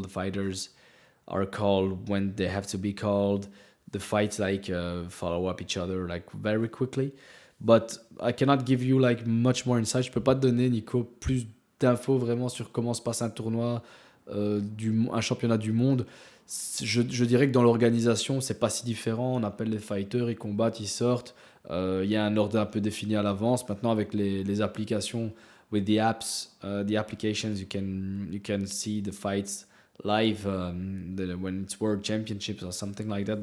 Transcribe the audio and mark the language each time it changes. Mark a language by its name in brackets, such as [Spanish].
[English] The fighters are called when they have to be called. The fights like follow up each other like very quickly. But I cannot give you like much more insight. [French] Je peux pas te donner, Nico, plus d'infos vraiment sur comment se passe un tournoi, un championnat du monde. Je dirais que dans l'organisation, c'est pas si différent. On appelle les fighters, ils combattent, ils sortent. Il y a un ordre un peu défini à l'avance. Maintenant, avec les applications, [English] with the apps, the applications, you can see the fights live when it's World Championships or something like that.